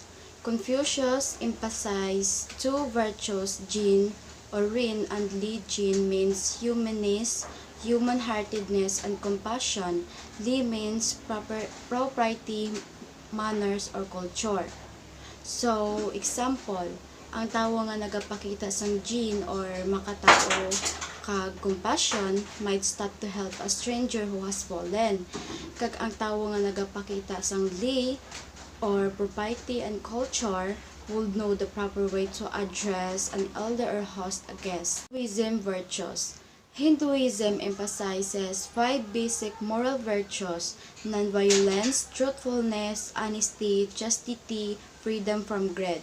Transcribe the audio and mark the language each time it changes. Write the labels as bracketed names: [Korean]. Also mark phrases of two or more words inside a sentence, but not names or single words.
[English] Confucius emphasized two virtues, Jin or Rin and Li. Jin means humanness, human-heartedness, and compassion. Li means propriety, manners, or culture. So, example, [Hiligaynon] ang tawo nga nagapakita sang Jin or makatao kag compassion [English] might stop to help a stranger who has fallen. [Hiligaynon] Kag ang tawo nga nagapakita sang Li [English] or propriety and culture would know the proper way to address an elder or host a guest. Hinduism virtues. Hinduism emphasizes five basic moral virtues: nonviolence, truthfulness, honesty, chastity, freedom from greed.